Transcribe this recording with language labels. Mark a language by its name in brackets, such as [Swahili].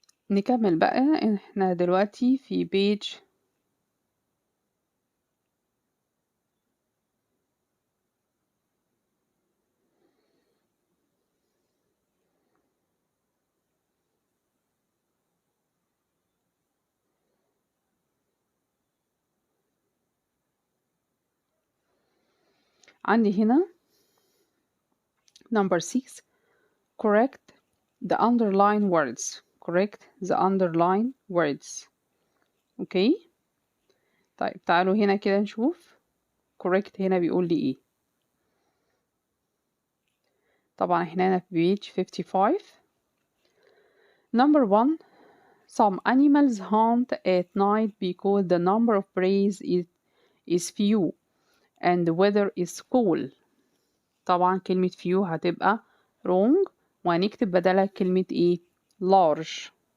[Arabic] نكمل بقى، احنا دلوقتي في بيج عندي هنا [English] number 6. correct the underline words. correct the underline words. [Arabic] اوكي. طيب تعالوا هنا كده نشوف correct هنا بيقول لي ايه. طبعا احنا هنا في [English] page 55. Number 1. Some animals hunt at night because the number of prey is few and the weather is cool. [Arabic] طبعا كلمة few هتبقى wrong، وهنكتب بدلها كلمة ايه؟ large.